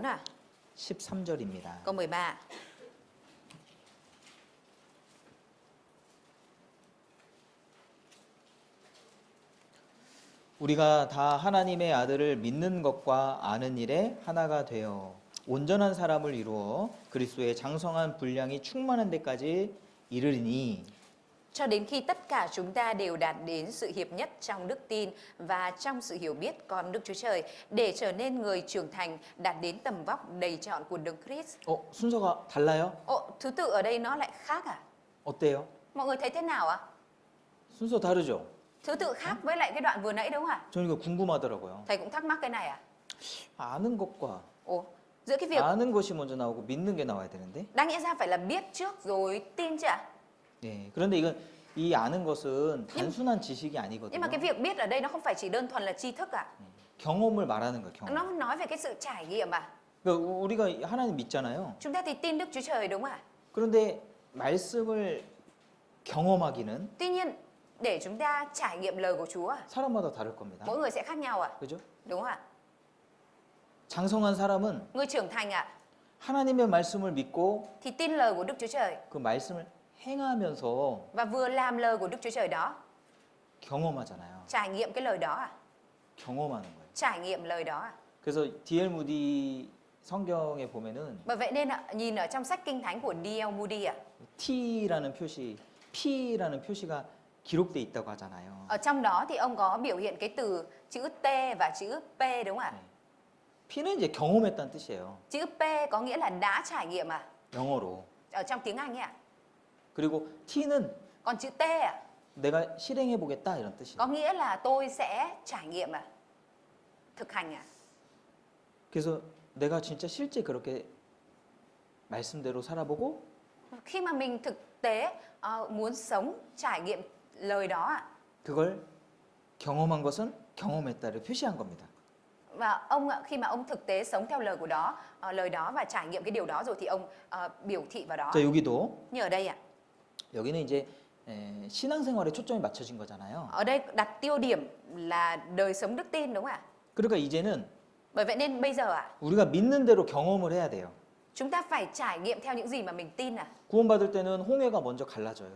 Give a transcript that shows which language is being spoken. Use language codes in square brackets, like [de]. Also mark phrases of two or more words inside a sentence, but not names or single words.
[ko] 13절입니다. [vi] câu 13 [ko] 우리가 다 하나님의 아들을 믿는 것과 아는 일에 하나가 되어 온전한 사람을 이루어 그리스도의 장성한 분량이 충만한 데까지 이르리니 [vi] Cho đến khi tất cả chúng ta đều đạt đến sự hiệp nhất trong đức tin và trong sự hiểu biết con Đức Chúa Trời để trở nên người trưởng thành đạt đến tầm vóc đầy trọn của Đấng Christ. [ko] 순서가 달라요? [vi] Thứ tự ở đây nó lại khác [ko] 어때요? [vi] Mọi người thấy thế nào [ko] 순서 다르죠? [vi] Thứ tự khác với lại cái đoạn vừa nãy đúng không [ko] 저는 이거 궁금하더라고요. [vi] Thầy cũng thắc mắc cái này [ko] 아는 것과 [vi] Giữa cái việc [ko] 아는 것이 먼저 나오고 믿는 게 나와야 되는데. [vi] đáng lẽ ra phải là biết trước rồi tin chứ [ko] 네. 그런데 이건 이 아는 것은 단순한 지식이 [vi] Nhưng [ko] 아니거든요. [vi] mà cái việc biết ở đây nó không phải chỉ đơn thuần là tri thức [ko] 경험을 말하는 거예요. 경험. [vi] Nó nói về cái sự trải nghiệm [ko] 그러니까 우리가 하나님 믿잖아요. [vi] Chúng ta thì tin Đức Chúa Trời đúng không ạ [ko] 그런데 말씀을 경험하기는 [vi] Tuy nhiên để chúng ta trải nghiệm lời của Chúa [ko] 사람마다 다를 겁니다. [vi] mỗi người sẽ khác nhau [ko] 그죠? [vi] Đúng không ạ [ko] 장성한 사람은 [vi] Người trưởng thành [ko] 하나님의 말씀을 믿고 [vi] thì tin lời của Đức Chúa Trời [ko] 그 말씀을 행하면서 [vi] và vừa làm lời của Đức Chúa Trời đó, [ko] 경험하잖아요. [vi] trải nghiệm cái lời đó [ko] 경험하는 거예요. [vi] trải nghiệm lời đó [ko] 그래서 D.L. 무디 성경에 보면은 [vi] Bởi vậy nên nhìn ở trong sách Kinh Thánh của D.L. Moody [ko] T라는 표시, P라는 표시가 기록돼 있다고 하잖아요. [vi] ở trong đó thì ông có biểu hiện cái từ chữ T và chữ P đúng không ạ? [ko] P는 이제 경험했다는 뜻이에요. [vi] Chữ P có nghĩa là đã trải nghiệm à? [ko] 영어로. [vi] Ở trong tiếng Anh ấy ạ. [ko] 그리고 T는 [vi] Còn chữ T à? [ko] 내가 실행해 보겠다 이런 뜻이에요. [vi] Có nghĩa là tôi sẽ trải nghiệm à? Thực hành à? [ko] 그래서 내가 진짜 실제 그렇게 말씀대로 살아보고 [vi] Khi mà mình thực tế muốn sống trải nghiệm lời đó ạ. [ko] 그걸 경험한 것은 경험했다를 표시한 겁니다. [vi] Và ông ạ, khi mà ông thực tế sống theo lời của đó, lời đó và trải nghiệm cái điều đó rồi thì ông biểu thị vào đó. [ko] 자, 여기도 [vi] Như ở đây ạ. [ko] 여기는 이제 신앙생활에 초점이 맞춰진 거잖아요. [vi] Ở đây đặt tiêu điểm là đời sống đức tin đúng không ạ? [ko] 그러니까 이제는 [vi] Bởi vậy nên bây giờ ạ, [ko] 우리가 믿는 대로 경험을 해야 돼요. [vi] chúng ta phải trải nghiệm theo những gì mà mình tin ạ. [ko] 구원받을 때는 홍해가 먼저 갈라져요.